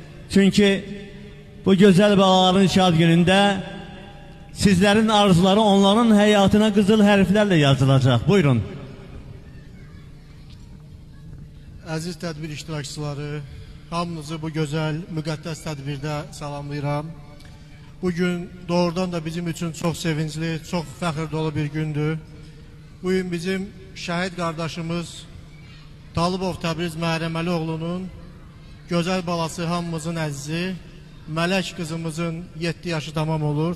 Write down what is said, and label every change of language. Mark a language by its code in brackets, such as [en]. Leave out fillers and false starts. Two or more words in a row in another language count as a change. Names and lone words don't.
[tr] Çünkü bu güzel balaların şad gününde sizlerin arzuları onların hayatına kızıl harflerle yazılacak. Buyurun. [az] Əziz tədbir iştirakçıları, hamınızı bu gözəl, müqəddəs tədbirdə salamlayıram. [tr] Bugün doğrudan da bizim için çok sevincli, çok fəxr dolu bir gündür. [az] Bugün bizim şəhid qardaşımız Talıbov Təbriz Məhrəməlioğlu'nun gözəl balası hamımızın əzizi, Mələk kızımızın 7 yaşı tamam olur.